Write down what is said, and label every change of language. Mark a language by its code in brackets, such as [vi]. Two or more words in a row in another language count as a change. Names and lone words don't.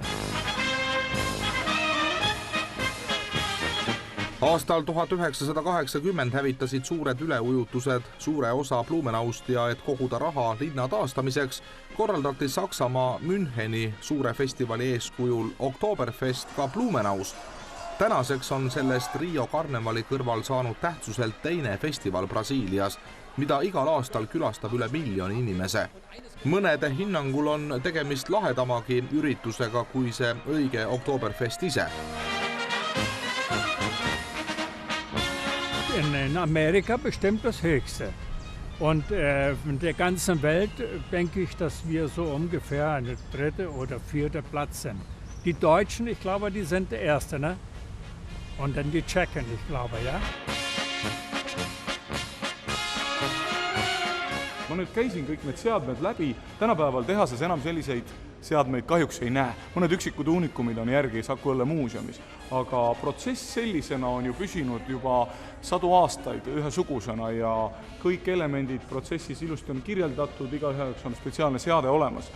[et] Aastal 1980 hävitasid suured üleujutused suure osa Blumenaust ja et koguda raha linna taastamiseks, korraldati Saksamaa Müncheni suure festivali eeskujul Oktoberfest ka Blumenaus. Tänaseks on sellest Rio karnevali kõrval saanud tähtsuselt teine festival Brasiilias, mida igal aastal külastab üle 1 miljoni inimese. Mõnede hinnangul on tegemist lahedamagi üritusega kui see õige Oktoberfest ise. [de] In Amerika bestimmt das Höchste. Und in der ganzen Welt denke ich, dass wir so ungefähr eine 3. oder 4. Platz sind. Die Deutschen, ich glaube, die sind der Erste, ne? Und dann die Tschechen, ich glaube, ja? [et] Ma nüüd käisin kõik need seadmed läbi. Tänapäeval tehases enam selliseid seadmeid kahjuks ei näe. Mõned üksikud unikumid on järgi Saku Õlle muuseumis. Aga protsess sellisena on ju püsinud juba 100 aastaid ühesugusena ja kõik elemendid protsessis ilusti on kirjeldatud, igaüheks on spetsiaalne seade olemas.